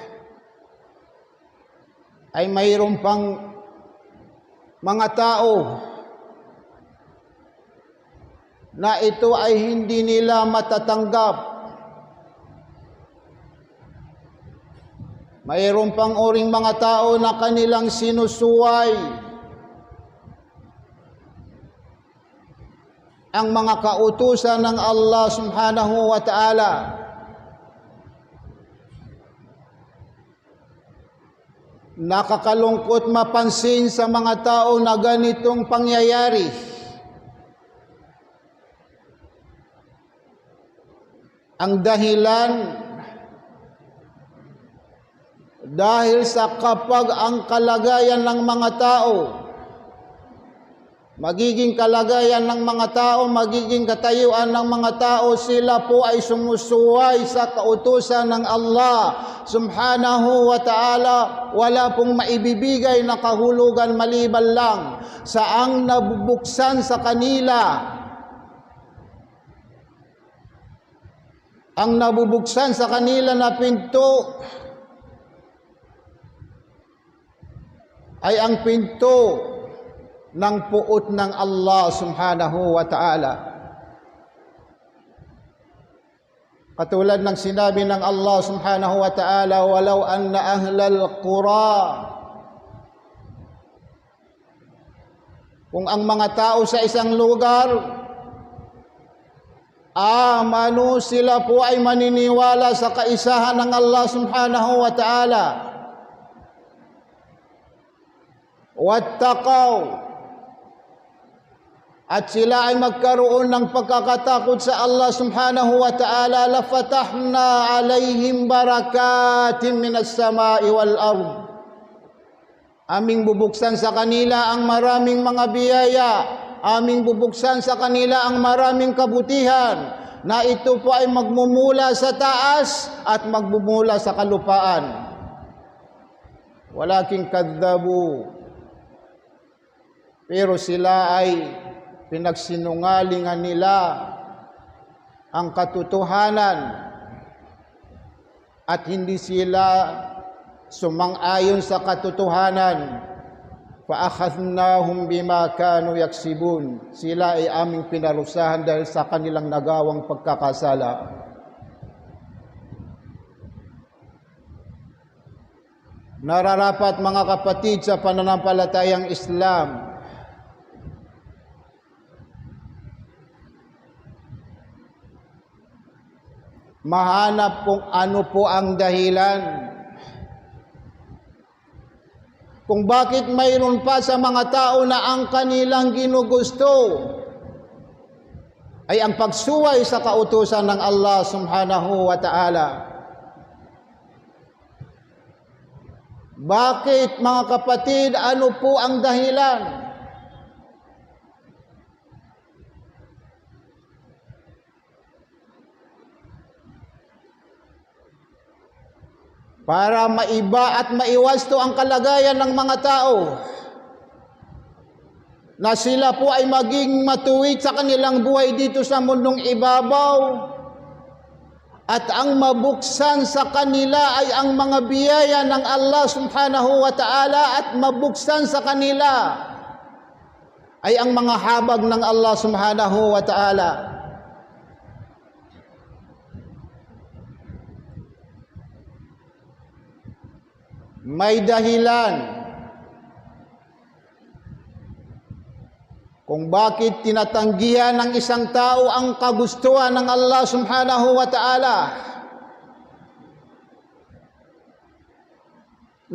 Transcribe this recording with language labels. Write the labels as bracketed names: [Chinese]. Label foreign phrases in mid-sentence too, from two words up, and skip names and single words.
[Filipino] ay mayroon pang mga tao na ito ay hindi nila matatanggap. Mayroon pang uring mga tao na kanilang sinusuway ang mga kautusan ng Allah [Arabic] سبحانه وتعالى. [Filipino] Nakakalungkot mapansin sa mga tao na ganitong pangyayari. Ang dahilan, dahil sa kapag ang kalagayan ng mga tao, magiging kalagayan ng mga tao, magiging katayuan ng mga tao, sila po ay sumusuway sa kautusan ng Allah [Arabic] سبحانه وتعالى, [Filipino] wala pong maibibigay na kahulugan maliban lang sa ang nabubuksan sa kanila. Ang nabubuksan sa kanila na pinto ay ang pinto ng puot ng Allah [Arabic] سبحانه وتعالى. [Filipino] Katulad ng sinabi ng Allah [Arabic] سبحانه وتعالى, ولو أن أهل القرى, [Filipino] kung ang mga tao sa isang lugar, amanu, sila po ay maniniwala sa kaisahan ng Allah [Arabic] سبحانه وتعالى, [Filipino] wattaqaw, at sila ay magkaroon ng pagkakatakot sa Allah [Arabic] سبحانه وتعالى, لفتحنا عليهم بركات من السماء والأرض, [Filipino] aming bubuksan sa kanila ang maraming mga biyaya, aming bubuksan sa kanila ang maraming kabutihan, na ito po ay magmumula sa taas at magmumula sa kalupaan. [Arabic] ولكن كذبوا, [Filipino] pero sila ay pinagsinungalingan nila ang katotohanan at hindi sila sumang-ayon sa katotohanan. [Arabic] فأخذناهم بما كانوا يكسبون, [Filipino] sila ay aming pinarusahan dahil sa kanilang nagawang pagkakasala. Nararapat mga kapatid sa pananampalatayang Islam, mahanap kung ano po ang dahilan kung bakit mayroon pa sa mga tao na ang kanilang ginugusto ay ang pagsuway sa kautusan ng Allah [Arabic] سبحانه وتعالى. [Filipino] Bakit mga kapatid, ano po ang dahilan? Para maiba at maiwasto ang kalagayan ng mga tao na sila po ay maging matuwid sa kanilang buhay dito sa mundong ibabaw, at ang mabuksan sa kanila ay ang mga biyaya ng Allah [Arabic] سبحانه وتعالى, [Filipino] at mabuksan sa kanila ay ang mga habag ng Allah [Arabic] سبحانه وتعالى. [Filipino] May dahilan kung bakit tinatanggihan ng isang tao ang kagustuhan ng Allah [Arabic] سبحانه وتعالى.